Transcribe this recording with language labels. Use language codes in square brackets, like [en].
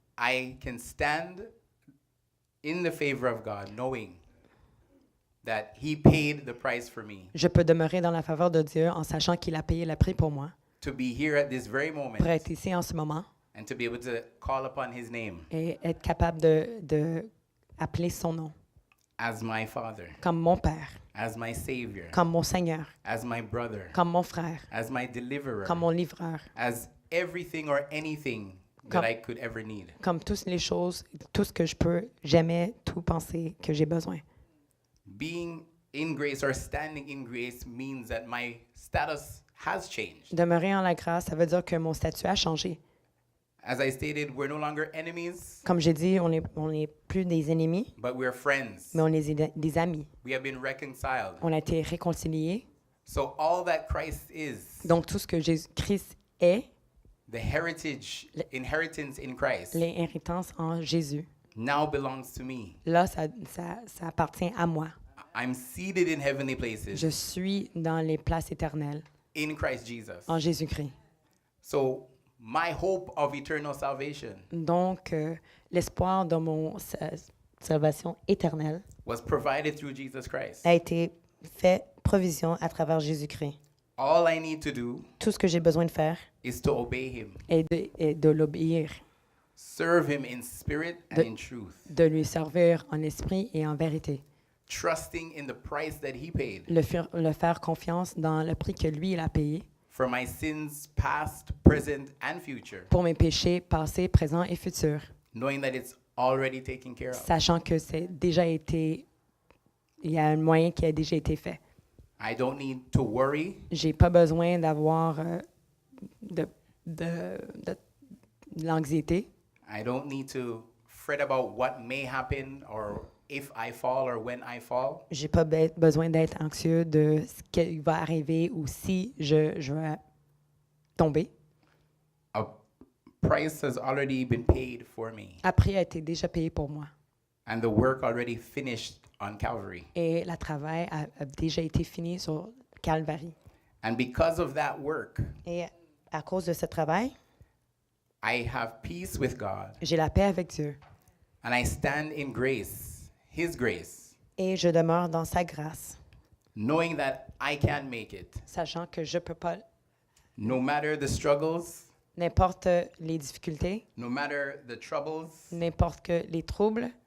[en] I can stand in the favor of God knowing that he paid the price for me [fr] Je peux demeurer dans la faveur de Dieu en sachant qu'il a payé le prix pour moi, [en] to be here at this very [fr] pour [en] moment [fr] être ici en ce moment [en] and to be able to call upon his name [fr] et être capable de appeler son nom [en] as my father, [fr] comme mon Père, [en] as my savior, [fr] comme mon Seigneur, [en] as my brother, [fr] comme mon frère, [en] as my deliverer, [fr] comme mon livreur, [en] as everything or anything that I could ever need. [fr] comme toutes les choses, tout ce que je peux jamais tout penser que j'ai besoin. [en] Being in grace or standing in grace means that my status has changed. [fr] Demeurer en la grâce, ça veut dire que mon statut a changé. [en] As I stated, we're no longer enemies, [fr] Comme j'ai dit, on est plus des ennemis, [en] but we're friends. [fr] mais on est des amis. [en] We have been reconciled. [fr] On a été réconciliés. [en] So all that Christ is, [fr] Donc, tout ce que Jésus-Christ est, [en] the inheritance in Christ, [fr] l'inhéritance en Jésus, [en] now belongs to me. [fr] Là, ça appartient à moi. [en] I'm seated in heavenly places [fr] Je suis dans les places éternelles [en] in Christ Jesus. [fr] en Jésus-Christ. [en] So my hope of eternal salvation [fr] Donc, l'espoir de mon salvation éternelle [en] was provided through Jesus Christ. [fr] a été fait provision à travers Jésus-Christ. [en] All I need to do [fr] Tout ce que j'ai besoin de faire [en] is to obey him, [fr] est de l'obéir, [en] serve him in spirit and in truth, [fr] de lui servir en esprit et en vérité. [en] trusting in the price that he paid [fr] Le faire confiance dans le prix que lui, il a payé [en] for my sins past, present, and future, [fr] pour mes péchés passés, présents et futurs, [en] knowing that it's already taken care of. [fr] sachant que c'est déjà été, il y a un moyen qui a déjà été fait. [en] I don't need to worry. [fr] J'ai pas besoin d'avoir de, de, de l'anxiété. [en] I don't need to fret about what may happen or if I fall or when I fall. [fr] J'ai pas besoin d'être anxieux de ce qui va arriver ou si je vais tomber. [en] A price has already been paid for me, [fr] Après a été déjà payé pour moi. [en] and the work already finished on Calvary. [fr] Et le travail a déjà été fini sur Calvary. [en] And because of that work, [fr] Et à cause de ce travail, [en] I have peace with God, [fr] j'ai la paix avec Dieu. [en] and I stand in grace, His grace, [fr] Et je demeure dans sa grâce, [en] knowing that I can make it. [fr] sachant que je peux pas, [en] No matter the struggles, [fr] n'importe les difficultés, [en] no matter the troubles, [fr] n'importe que les troubles,